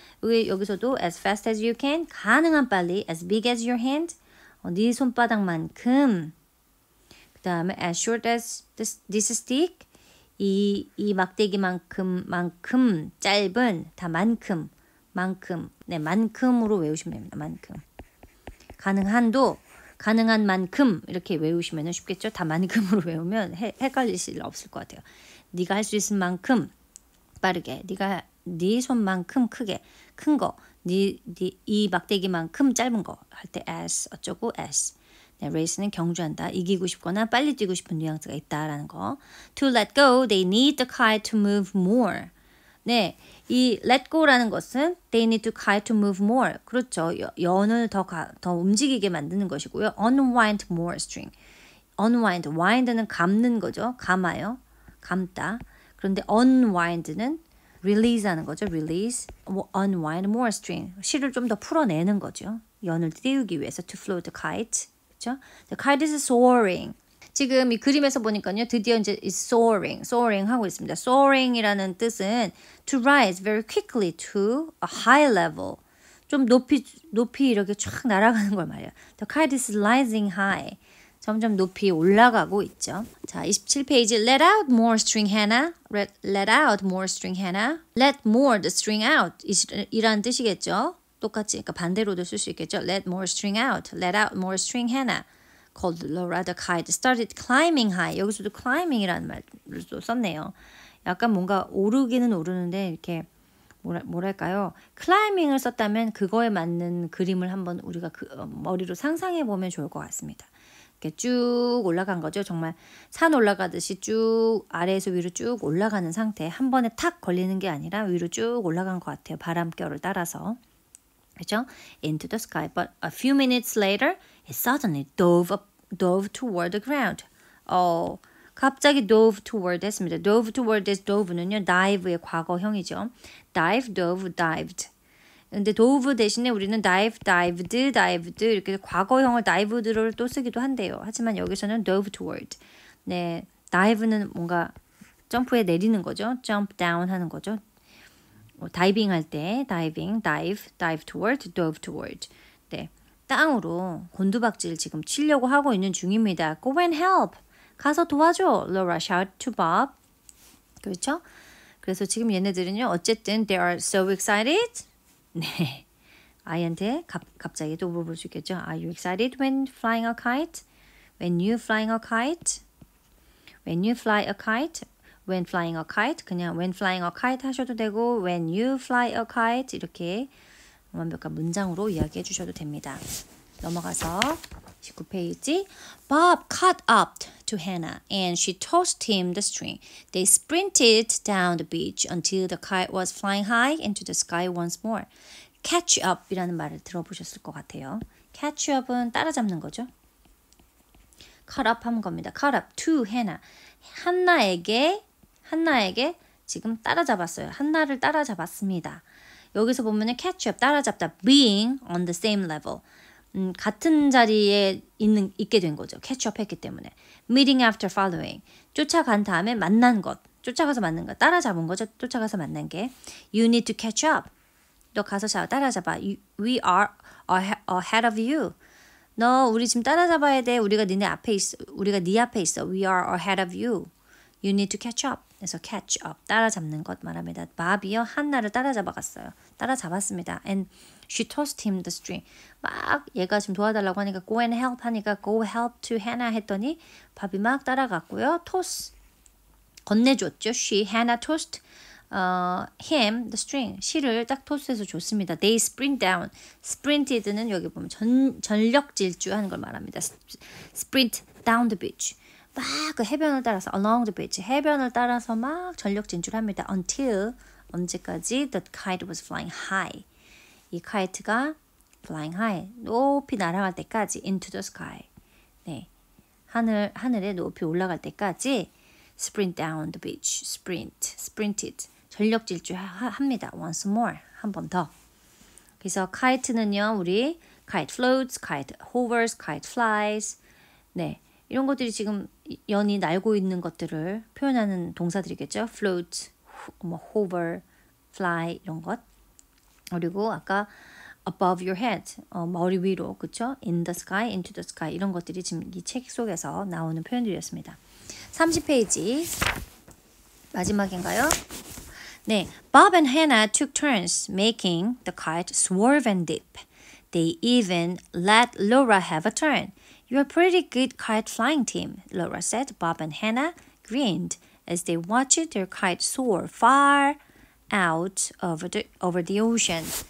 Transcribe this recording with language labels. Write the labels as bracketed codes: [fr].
[ko] 여기서도 [en] as fast as you can, [ko] 가능한 빨리, [en] as big as your hand, [ko] 네 손바닥만큼. 그 다음에 [en] as short as this stick, [ko] 이 막대기만큼 짧은 다 만큼 네 만큼으로 외우시면 됩니다. 만큼 가능한 만큼 이렇게 외우시면 쉽겠죠. 다 만큼으로 외우면 헷갈리실 일 없을 것 같아요. 네가 할 수 있을 만큼 빠르게, 네 손만큼 크게 큰 거, 이 막대기만큼 짧은 거 할 때 [en] as 어쩌고 as. [ko] 네, race는 경주한다, 이기고 싶거나 빨리 뛰고 싶은 뉘앙스가 있다라는 거. [en] To let go, they need the kite to move more. [ko] 네, 이 let go라는 것은 [en] they need the kite to move more. [ko] 그렇죠. 연을 더 움직이게 만드는 것이고요. [en] Unwind more string. [ko] Unwind, wind는 감는 거죠. 감아요. 감다. 그런데 unwind는 release하는 거죠. [en] Release, unwind more string. [ko] 실을 좀 더 풀어내는 거죠. 연을 띄우기 위해서 [en] to float the kite. [ko] 그렇죠? [en] The kite is soaring. [ko] 지금 이 그림에서 보니까요, 드디어 이제 [en] is soaring [ko] 하고 있습니다. soaring이라는 뜻은 [en] to rise very quickly to a high level. [ko] 좀 높이 이렇게 쫙 날아가는 걸 말이에요. [en] The kite is rising high. [ko] 점점 높이 올라가고 있죠. 자, 27페이지. [en] Let out more string, Hannah. Let out more string, Hannah. Let more the string out. [ko] 이라는 뜻이겠죠. 똑같이, 그러니까 반대로도 쓸 수 있겠죠. [en] Let more string out. Let out more string, Hannah. Called Laura. The kite started climbing high. [ko] 여기서도 climbing이라는 말을 또 썼네요. 약간 뭔가 오르기는 오르는데 이렇게 뭐랄까요? 클라이밍을 썼다면 그거에 맞는 그림을 한번 우리가 머리로 상상해 보면 좋을 것 같습니다. 이렇게 쭉 올라간 거죠. 정말 산 올라가듯이 쭉 아래에서 위로 쭉 올라가는 상태. 한 번에 탁 걸리는 게 아니라 위로 쭉 올라간 것 같아요. 바람결을 따라서. 그렇죠? [en] Into the sky. But a few minutes later, it suddenly dove toward the ground. [ko] 갑자기 [en] dove toward [ko] 했습니다. dove toward dove는요, dive의 과거형이죠. [en] dive, dove, dived. [ko] 근데 dove 대신에 우리는 dived 이렇게 과거형을 dived를 또 쓰기도 한대요. 하지만 여기서는 [en] dove toward. [ko] 네, dive는 뭔가 점프해 내리는 거죠. [en] jump down [ko] 하는 거죠. 다이빙 할 때 [en] dive toward, dove toward. [ko] 네. 땅으로 곤두박질 지금 치려고 하고 있는 중입니다. [en] Go and help. [ko] 가서 도와줘. [en] Laura shouted to Bob. [ko] 그렇죠? 그래서 지금 얘네들은요. 어쨌든 [en] they are so excited. [ko] 네. 아이한테 갑자기 또 물어볼 수 있겠죠. [en] Are you excited when flying a kite? When you flying a kite? When you fly a kite? When flying a kite? [ko] 그냥 [en] when flying a kite [ko] 하셔도 되고 [en] when you fly a kite [ko] 이렇게 완벽한 문장으로 이야기해 주셔도 됩니다. 넘어가서 19페이지. [en] Bob caught up to Hannah and she tossed him the string. They sprinted down the beach until the kite was flying high into the sky once more. Catch up [ko] 이라는 말을 들어보셨을 것 같아요. Catch up은 따라잡는 거죠. [en] Caught up [ko] 하는 겁니다. [en] Caught up to Hannah. [ko] 한나에게 지금 따라잡았어요. 한나를 따라잡았습니다. 여기서 보면은 catch up 따라잡다 [en] being on the same level [ko] 같은 자리에 있게 된 거죠. catch up 했기 때문에 [en] meeting after following [ko] 쫓아간 다음에 만난 것 쫓아가서 만난 것 따라잡은 거죠. 쫓아가서 만난 게 [en] you need to catch up [ko] 너 가서 따라잡아 [en] we are ahead of you [ko] 너 우리 지금 따라잡아야 돼. 우리가 니네 앞에 있어. 우리가 네 앞에 있어. [en] We are ahead of you. You need to catch up. [ko] 그래서 catch up. 따라잡는 것 말합니다. 밥이요. 한나를 따라잡아갔어요. 따라잡았습니다. [en] And she tossed him the string. [ko] 막 얘가 지금 도와달라고 하니까 [en] go and help [ko] 하니까 [en] go help to Hannah [ko] 했더니 밥이 막 따라갔고요. toss. 건네줬죠. [en] Hannah tossed him the string. [ko] 실을 딱 토스해서 줬습니다. [en] They sprint down. [ko] sprinted는 여기 보면 전력 질주하는 걸 말합니다. [en] sprint down the beach. [ko] 막 그 해변을 따라서 [en] along the beach. [ko] 해변을 따라서 막 전력 진출합니다. [en] until [ko] 언제까지 [en] the kite was flying high. [ko] 이 카이트가 [en] flying high. [ko] 높이 날아갈 때까지 [en] into the sky. [ko] 네. 하늘에 높이 올라갈 때까지 [en] sprint down the beach. [ko] sprinted. 전력 질주합니다. [en] once more. [ko] 한 번 더. 그래서 kite는요. 우리 [en] kite floats, kite hovers, kite flies. 네. [ko] 이런 것들이 지금 연이 날고 있는 것들을 표현하는 동사들이겠죠. float, hover, fly 이런 것. 그리고 아까 [en] above your head, [ko] 머리 위로, 그렇죠? [en] in the sky, into the sky [ko] 이런 것들이 지금 이 책 속에서 나오는 표현들이었습니다. 30페이지 마지막인가요? 네, [en] Bob and Hannah took turns making the kite swerve and dip. They even let Laura have a turn. You're a pretty good kite flying team, Laura said. Bob and Hannah grinned as they watched their kite soar far out over the ocean.